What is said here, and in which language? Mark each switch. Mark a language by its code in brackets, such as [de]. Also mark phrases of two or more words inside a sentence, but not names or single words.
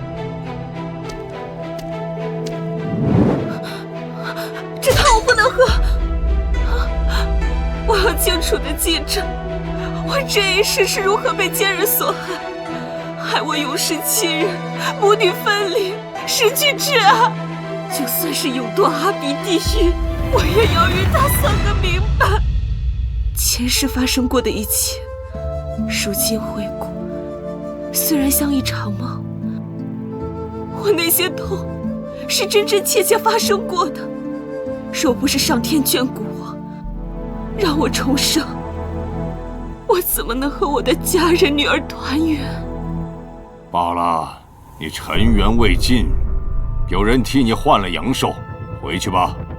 [zh] 這湯我不能喝，我要清楚地記着，我這一世是如何被奸人所害，害我永世親人，母女分離，失去摯愛。就算是永墮阿鼻地獄，我也要與他算個明白。前世發生過的一切，如今回顧，雖然像一場夢，我那些痛是真真切切發生過的。若不是上天眷顧我，讓我重生，我怎麼能和我的家人女兒團圓？罷了，你塵緣未盡，有人替你換了陽壽，回去吧。